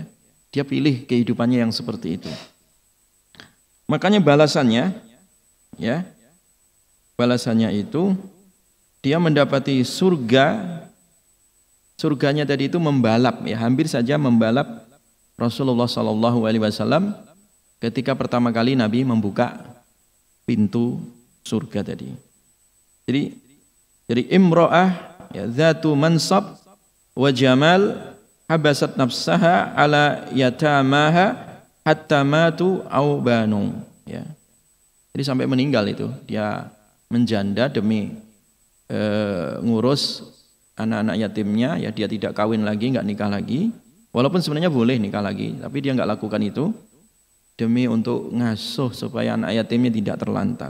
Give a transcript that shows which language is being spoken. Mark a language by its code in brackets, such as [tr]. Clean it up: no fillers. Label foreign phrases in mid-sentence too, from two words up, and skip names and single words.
[id] Dia pilih kehidupannya yang seperti itu. Makanya balasannya itu dia mendapati surganya tadi itu membalap ya, hampir saja membalap Rasulullah SAW ketika pertama kali Nabi membuka pintu surga tadi. [ar] Jadi امرأة ya, ذات منصب وجمال حبست نفسها على يتاماها حتى ماتوا أو بانوا ya. [id] Jadi sampai meninggal itu dia menjanda demi ngurus anak-anak yatimnya ya, dia tidak kawin lagi, enggak nikah lagi, walaupun sebenarnya boleh nikah lagi, tapi dia enggak lakukan itu demi untuk ngasuh supaya anak yatimnya tidak terlantar.